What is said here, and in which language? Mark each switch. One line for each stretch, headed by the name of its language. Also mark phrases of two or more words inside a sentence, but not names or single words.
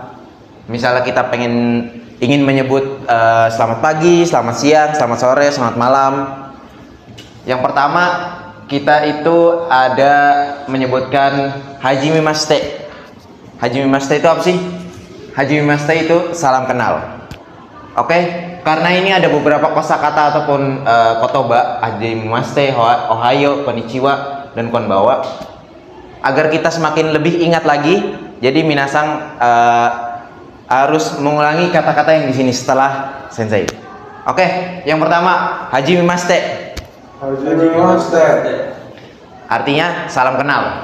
Indonesian: Misalnya kita ingin menyebut selamat pagi, selamat siang, selamat sore, selamat malam. Yang pertama kita itu ada menyebutkan hajimemashite. Hajimemashite itu apa sih? Hajimemashite itu salam kenal. Oke, karena ini ada beberapa kosakata ataupun kotoba,
Japanese: はじめまして、おはよう、こんにちは,
Indonesian: dan konbawa. Agar kita semakin lebih ingat lagi, jadi minasang harus mengulangi kata-kata yang di sini setelah sensei. Oke, yang pertama hajimemashite. Artinya salam kenal.